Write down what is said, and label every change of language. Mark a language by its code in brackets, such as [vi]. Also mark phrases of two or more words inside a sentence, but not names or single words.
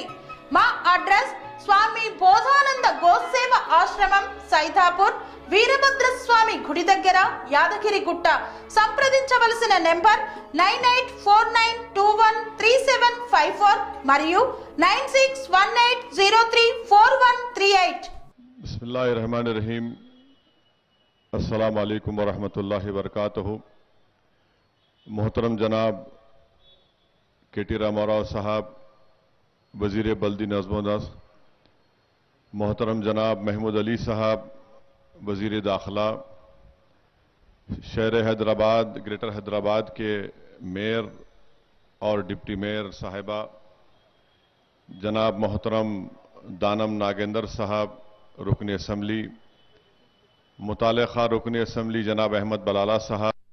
[te] మా అడ్రస్ స్వామి బోధానంద గోసేవ ఆశ్రమం, సైథాపూర్, వీరభద్రస్వామి గుడి దగ్గర, యాదగిరి గుట్ట. సంప్రదించవలసిన నెంబర్ 9849213754 మరియు 9618034138. [ar] بسم الله الرحمن الرحيم. السلام عليكم ورحمة الله وبركاته. [ur] محترم جناب کے ٹی راماراؤ صاحب وزیر بلدی نظم و نسق، محترم جناب محمود علی صاحب وزیر داخلہ، شہر حیدرآباد، گریٹر حیدرآباد کے میئر اور [en] deputy mayor [ur] صاحبہ، جناب محترم دانم ناگیندر صاحب رکن اسمبلی، متعلقہ رکن اسمبلی جناب احمد بلالہ صاحب,